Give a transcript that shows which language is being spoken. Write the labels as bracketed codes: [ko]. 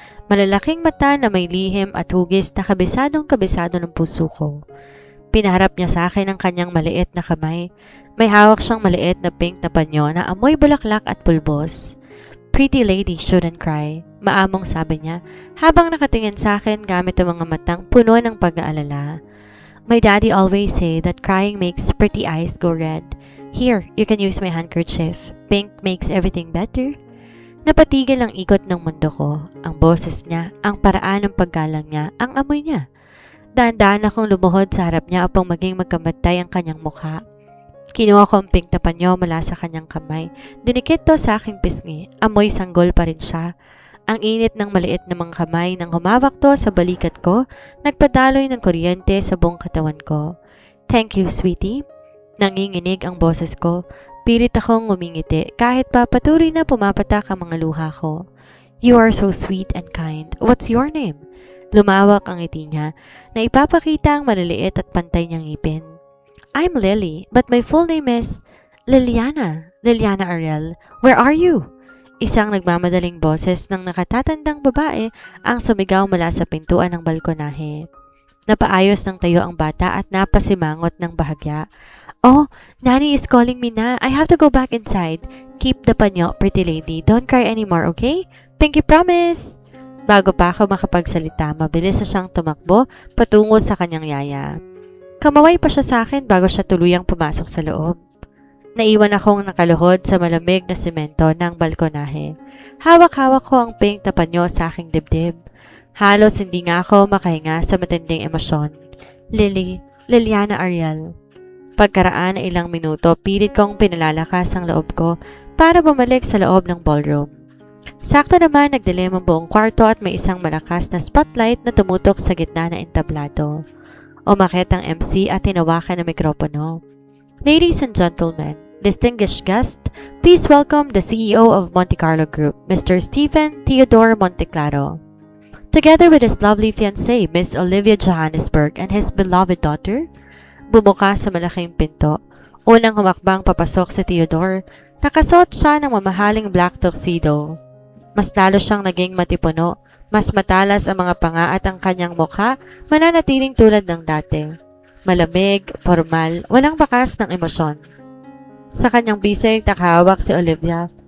[tl] Malalaking mata na may lihim at hugis na kabisadong-kabisado ng puso ko. Pinaharap niya sa akin ang kanyang maliit na kamay. May hawak siyang maliit na pink na panyo na amoy bulaklak at pulbos. [en] Pretty lady shouldn't cry, [tl] maamong sabi niya habang nakatingin sa akin gamit ang mga matang puno ng pag-aalala. [en] My daddy always say that crying makes pretty eyes go red. Here, you can use my handkerchief. Pink makes everything better. [tl] Napatigil ang ikot ng mundo ko. Ang boses niya, ang paraan ng paggalang niya, ang amoy niya. Dahan-dahan akong lumuhod sa harap niya upang maging magkamatay ang kanyang mukha. Kinuha ko ang pink na panyo mula sa kanyang kamay. Dinikit to sa aking pisngi. Amoy sanggol pa rin siya. Ang init ng maliit na mga kamay nang humawak to sa balikat ko, nagpadaloy ng kuryente sa buong katawan ko. [en] Thank you, sweetie. [tl] Nanginginig ang boses ko. Pilit akong ngumingiti kahit pa patuloy na pumapatak ang mga luha ko. [en] You are so sweet and kind. What's your name? [tl] Lumawak ang ngiti niya na ipapakita ang maliliit at pantay niyang ngipin. [en] I'm Lily, but my full name is Liliana Ariel. Where are you? [tl] Isang nagmamadaling boses ng nakatatandang babae ang sumigaw mula sa pintuan ng balkonahe. Napaayos ng tayo ang bata at napasimangot ng bahagya. [en] Oh, Nanny is calling me na. I have to go back inside. Keep the panyo, pretty lady. Don't cry anymore, okay? Pinky promise! [tl] Bago pa ako makapagsalita, mabilis na siyang tumakbo patungo sa kanyang yaya. Kamaway pa siya sa akin bago siya tuluyang pumasok sa loob. Naiwan akong nakaluhod sa malamig na semento ng balkonahe. Hawak-hawak ko ang pink na panyo sa aking dibdib. Halos hindi nga ako makahinga sa matinding emosyon. Liliana Ariel. Pagkaraan na ilang minuto, pilit kong pinalalakas ang loob ko para bumalik sa loob ng ballroom. Sakto naman nagdilim ang buong kwarto at may isang malakas na spotlight na tumutok sa gitna na entablado. Umakyat ang MC at tinawakan ng mikropono. [en] Ladies and gentlemen, distinguished guest, please welcome the CEO of Monte Carlo Group, Mr. Stephen Theodore Monteclaro. Together with his lovely fiancée, Miss Olivia Johannesburg, and his beloved daughter. [tl] Bumuka sa malaking pinto. Unang humakbang papasok si Theodore. Nakasuot siya ng mamahaling black tuxedo. Mas lalo siyang naging matipuno. Mas matalas ang mga panga at ang kanyang mukha mananatiling tulad ng dati. Malamig, formal, walang bakas ng emosyon. Sa kanyang bisig nakahawak si Olivia.